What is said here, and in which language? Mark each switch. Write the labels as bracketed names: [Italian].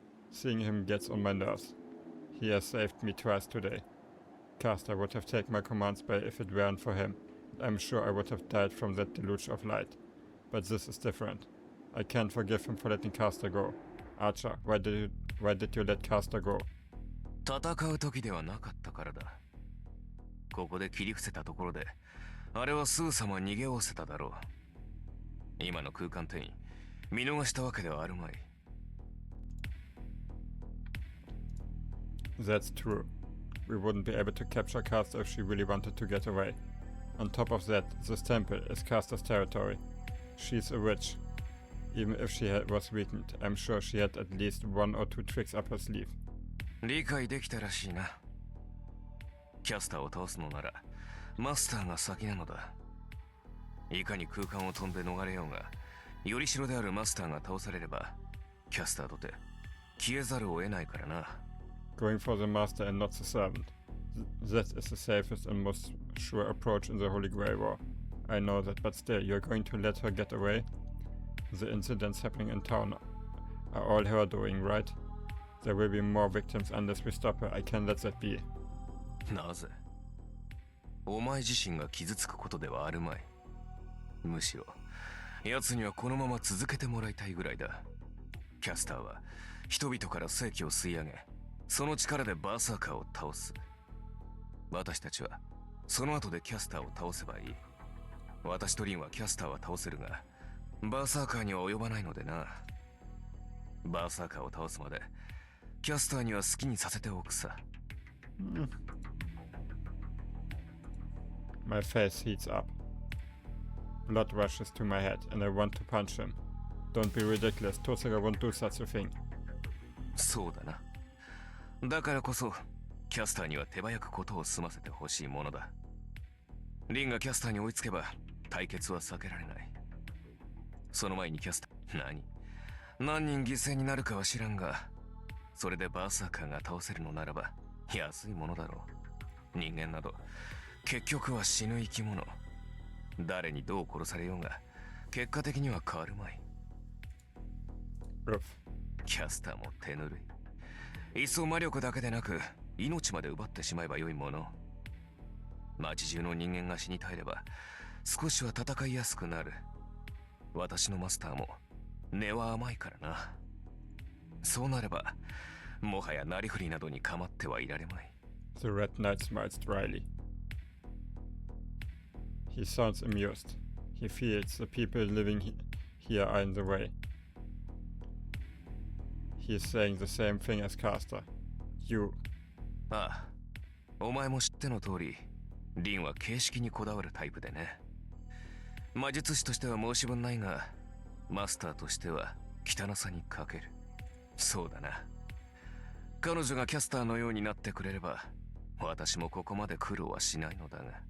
[English] Seeing him gets on my nerves. He has saved me twice today. Caster would have taken my command spell if it weren't for him. I'm sure I would have died from that deluge of light. But this is different. I can't forgive him for letting Caster go. Archer, why did you let Caster go? [Japanese] 戦う時ではなかったからだ。ここで切り伏せたところであれはすぐさま逃げおせただろう。今の空間転移見逃したわけではあるまい。 [English] That's true. We wouldn't be able to capture Caster if she really wanted to get away. On top of that, this temple is Caster's territory. She's a witch. Even if she was weakened, I'm sure she had at least 1 or 2 tricks up her sleeve. [Japanese] 理解できたらしいな。キャスターを倒すのならマスターが先なのだ。いかに空間を飛んで逃れようが、よりしろであるマスターが倒されればキャスターとて消えざるを得ないからな。 [English] Going for the master and not the servant. That is the safest and most sure approach in the Holy Grail War. I know that, but still, you're going to let her get away? The incidents happening in town are all her doing, right? There will be more victims unless we stop her. I can't let that be. [Japanese] なぜ？お前自身が傷つくことではあるまい。むしろ奴にはこのまま続けてもらいたいぐらいだ。キャスターは人々から正気を吸い上げ、その力でバーサーカーを倒す。私たちはその後でキャスターを倒せばいい。私とリンはキャスターは倒せるが、バーサーカーには及ばないのでな。バーサーカーを倒すまでキャスターには好きにさせておくさ。 [English] My face heats up. Blood rushes to my head and I want to punch him. Don't be ridiculous. Tosaga won't do such a thing. [Japanese] そうだな。だからこそキャスターには手早くことを済ませてほしいものだ。リンがキャスターに追いつけば対決は避けられない。その前にキャスター、何人犠牲になるかは知らんが、それでバーサーカーが倒せるのならば安いものだろう。人間など結局は死ぬ生き物。誰にどう殺されようが結果的には変わるまい。キャスターも手ぬるい。一層魔力だけでなく命まで奪ってしまえばよいもの。町中の人間が死に絶えれば少しは戦いやすくなる。私のマスターも根は甘いからな。そうなればもはやなりふりなどに構ってはいられまい。 [English] The Red Knight smiles dryly. He sounds amused. He feels the people living here are in the way. He is saying the same thing as Caster. You. [Japanese] ああ、お前も知っての通り、リンは形式にこだわるタイプでね。魔術師としては申し分ないが、マスターとしては汚さに欠ける。そうだな。彼女がキャスターのようになってくれれば、私もここまで苦労はしないのだが。